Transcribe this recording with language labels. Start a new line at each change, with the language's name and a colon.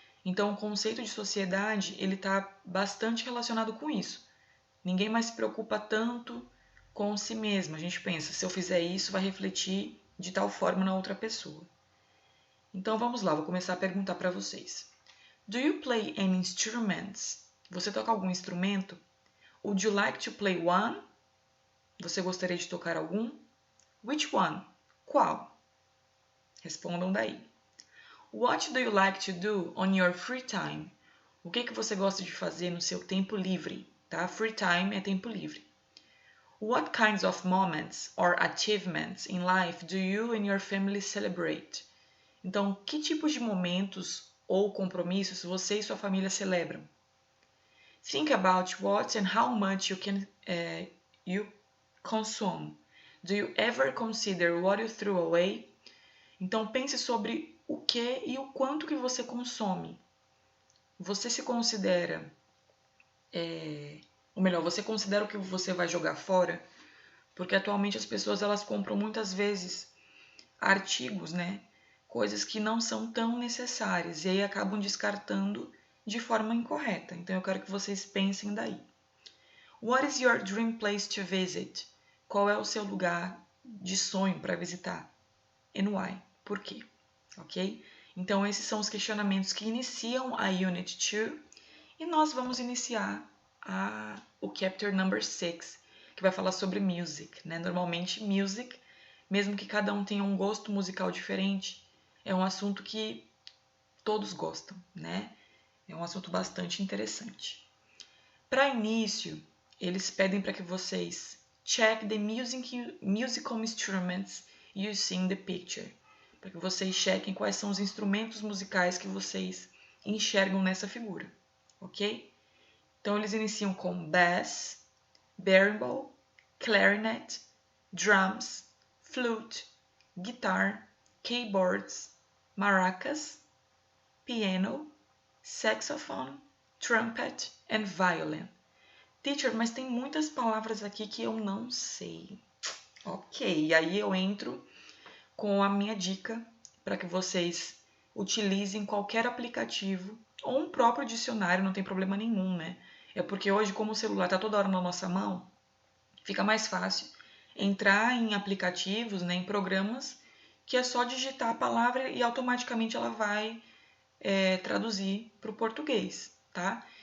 Portuguese: Então, o conceito de sociedade ele está bastante relacionado com isso. Ninguém mais se preocupa tanto com si mesmo. A gente pensa, se eu fizer isso, vai refletir de tal forma na outra pessoa. Então vamos lá, vou começar a perguntar para vocês.
English: Do you play any instruments?
Portuguese: Você toca algum instrumento?
English: Would you like to play one?
Portuguese: Você gostaria de tocar algum?
English: Which one?
Portuguese: Qual? Respondam daí.
English: What do you like to do on your free time?
Portuguese: O que você gosta de fazer no seu tempo livre? Tá? Free time é tempo livre.
English: What kinds of moments or achievements in life do you and your family celebrate?
Portuguese: Então, que tipos de momentos ou compromissos você e sua família celebram?
English: Think about what and how much you consume. Do you ever consider what you threw away?
Portuguese: Então, pense sobre o que e o quanto que você consome. Você se considera... Ou melhor, você considera o que você vai jogar fora? Porque atualmente as pessoas elas compram muitas vezes artigos, né? Coisas que não são tão necessárias e aí acabam descartando de forma incorreta. Então eu quero que vocês pensem daí.
English: What is your dream place to visit?
Portuguese: Qual é o seu lugar de sonho para visitar?
English: And why?
Portuguese: Por quê? Ok? Então esses são os questionamentos que iniciam a Unit 2 e nós vamos iniciar o Chapter Number 6, que vai falar sobre music, né? Normalmente music, mesmo que cada um tenha um gosto musical diferente, é um assunto que todos gostam, né? É um assunto bastante interessante. Para início, eles pedem para que vocês
English: check the musical instruments you see in the picture,
Portuguese: para que vocês chequem quais são os instrumentos musicais que vocês enxergam nessa figura, ok? Então eles iniciam com bass, berimbau, clarinet, drums, flute, guitar, keyboards, maracas, piano, saxophone, trumpet and violin. Teacher, mas tem muitas palavras aqui que eu não sei. Ok, e aí eu entro com a minha dica para que vocês utilizem qualquer aplicativo ou um próprio dicionário, não tem problema nenhum, né? É porque hoje, como o celular está toda hora na nossa mão, fica mais fácil entrar em aplicativos, né, em programas, que é só digitar a palavra e automaticamente ela vai traduzir para o português, tá?